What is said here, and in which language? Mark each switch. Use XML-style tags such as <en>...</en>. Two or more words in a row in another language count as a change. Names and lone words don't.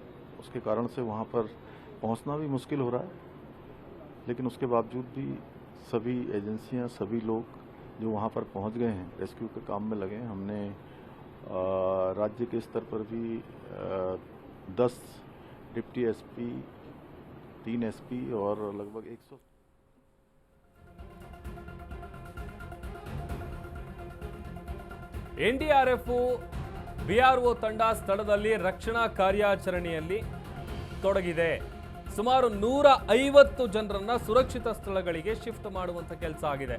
<hi>उसके कारण से वहाँ पर पहुँचना भी मुश्किल हो रहा है, लेकिन उसके बावजूद भी सभी एजेंसियाँ, सभी लोग जो वहाँ पर पहुँच गए हैं, रेस्क्यू के काम में लगे हैं। हमने राज्य के स्तर पर भी 10</hi> <en>deputy SP,</en> <hi>3 एसपी और लगभग 100</hi> <kn>ಎನ್ಡಿಆರ್ಎಫ್ ಬಿಆರ್ಒ ತಂಡ ಸ್ಥಳದಲ್ಲಿ ರಕ್ಷಣಾ ಕಾರ್ಯಾಚರಣೆಯಲ್ಲಿ ತೊಡಗಿದೆ. ಸುಮಾರು 150 ಜನರನ್ನ ಸುರಕ್ಷಿತ ಸ್ಥಳಗಳಿಗೆ ಶಿಫ್ಟ್ ಮಾಡುವಂತ ಕೆಲಸ ಆಗಿದೆ.</kn>